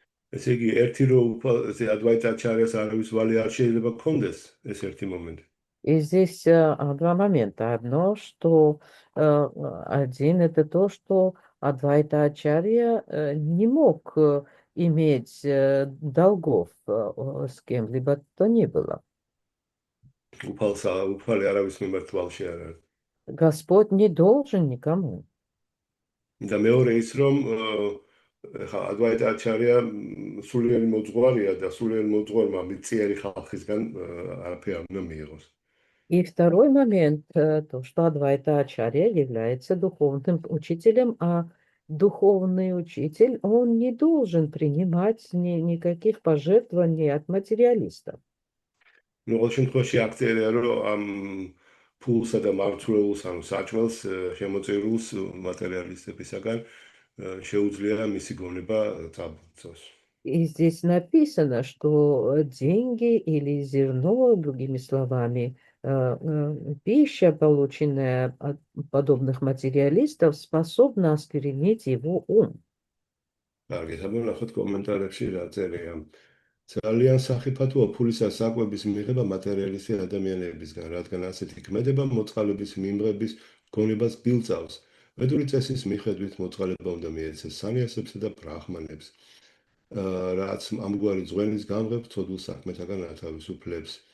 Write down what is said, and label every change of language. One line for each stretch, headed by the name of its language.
Georgian: ესე იგი ერთი რო ადვაიტა აჩარიას არავის ვალი არ შეიძლება გქონდეს, ეს ერთი მომენტი.
Russian: И здесь два момента. Одно, что один это то, что Адвайта Ачарья не мог иметь долгов с кем-либо то ни было.
Georgian: უფალი არავის მიმართ ვალში არ არის.
Russian: Господь не должен никому.
Georgian: და მეორე ის რომ ხა ადვაიტა აჩარია სულიერი მოძღვარია და სულიერი მოძღვარმა მიწიერი ხალხისგან არაფერი არ უნდა მიიღოს.
Russian: И второй момент, то, что Адвайта Ачарья является духовным учителем, а духовный учитель, он не должен принимать никаких пожертвований от материалистов.
Georgian: Ну, ყოველ შემთხვევაში აქცერია რომ ამ ფულსა და მართლეულს ანუ საჭმელს შემოწირულს მატერიალისტებისაგან შეუძლია მისი გონება წაბრძოს.
Russian: И здесь написано, что деньги или зерно, другими словами, пища, полученная от подобных материалистов, способна осквернить его ум.
Georgian: კარგი, საბოლოოდ კომენტარებში რა წერია. ძალიან სახიფათოა ფულისა საკვების მიღება მატერიალისტი ადამიანებისგან, რადგან ასეთი ქმედება მოწყალების მიმღების გონებას გილწავს. ვედური წესის მიხედვით მოწყალება უნდა მიეცეს სანიასებსა და ბრაჰმანებს, რაც ამგვარი ძღვენის გამღებ ცოდულ საქმეთაგან ათავისუფლებს.